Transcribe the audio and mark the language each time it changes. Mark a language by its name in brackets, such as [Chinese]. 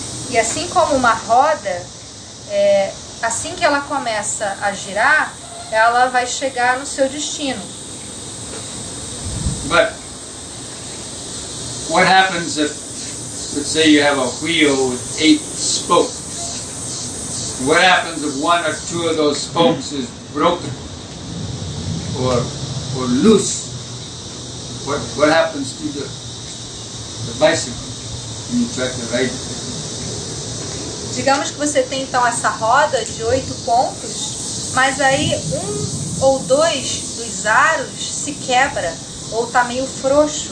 [Portuguese] e assim como uma roda, assim que ela começa a girar, ela vai chegar no seu destino. [English] But what happens if, let's say you have a wheel with 8 spokes? What happens if 1 or 2 of those spokes is broken or loose? What happens to the bicycle when you try to ride it? [Portuguese] Digamos que você tem então essa roda de 8 pontos, mas aí 1 ou 2 dos aros se quebra ou está meio frouxo.